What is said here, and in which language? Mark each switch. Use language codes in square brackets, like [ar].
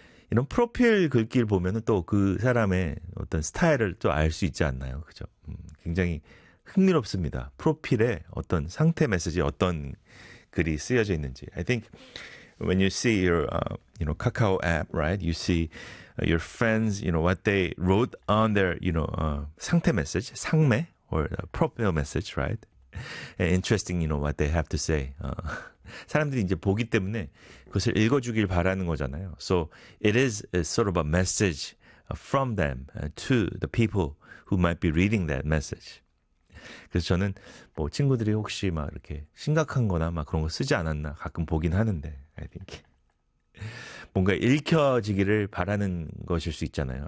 [ko] 이런 프로필 글귀를 보면 또 그 사람의 어떤 스타일을 또 알 수 있지 않나요? 그죠? 굉장히 흥미롭습니다. 프로필에 어떤 상태 메시지, 어떤 글이 쓰여져 있는지. [en] I think when you see your, you know, Kakao app, right? You see your friends, you know, what they wrote on their, you know, [ko] 상태 메시지, 상매 [en] or profile message, right? Interesting, you know, what they have to say. [ko] 사람들이 이제 보기 때문에 그것을 읽어주길 바라는 거잖아요. [en] So it is a sort of a message from them to the people who might be reading that message. [ko] 그래서 저는 뭐 친구들이 혹시 막 이렇게 심각한 거나 막 그런 거 쓰지 않았나 가끔 보긴 하는데 [en] I think [ko] 뭔가 읽혀지기를 바라는 것일 수 있잖아요.